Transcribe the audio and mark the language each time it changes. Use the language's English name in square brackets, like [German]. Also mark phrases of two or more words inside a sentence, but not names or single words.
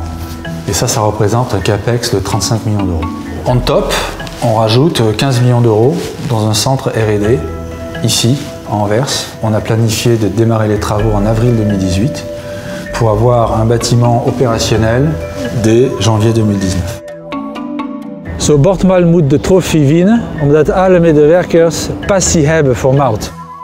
[French] Et ça représente un capex de 35 millions d'euros. [English] On top, [French] on rajoute 15 millions d'euros dans un centre R&D, ici, à Anvers. On a planifié de démarrer les travaux en avril 2018 pour avoir un bâtiment opérationnel dès janvier 2019. [Dutch] Zo Bortmalt moet de trofee winnen omdat alle medewerkers passie hebben voor mout.